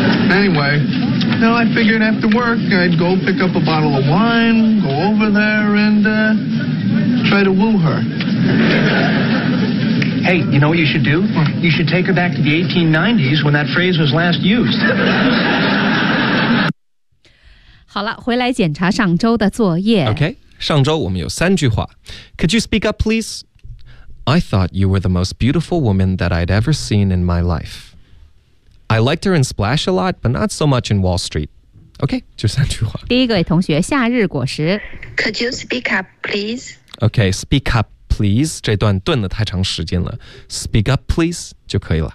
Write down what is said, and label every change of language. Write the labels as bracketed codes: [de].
[en] Anyway, you know, I figured after work, I'd go pick up a bottle of wine, go over there, and try to woo her. Hey, you know what you should do? You should take her back to the 1890s when that phrase was last used. [zh] 好了，回来检查上周的作业。 OK， 上周我们有三句话。 [en] Could you speak up, please? I thought you were the most beautiful woman that I'd ever seen in my life. I liked her in Splash a lot, but not so much in Wall Street. [zh] OK， 就三句话。第一个同学，夏日果实。 [en] Could you speak up, please? OK, speak up. Please， [zh] 这段顿了太长时间了 ， [en] Speak up, please [zh] 就可以了。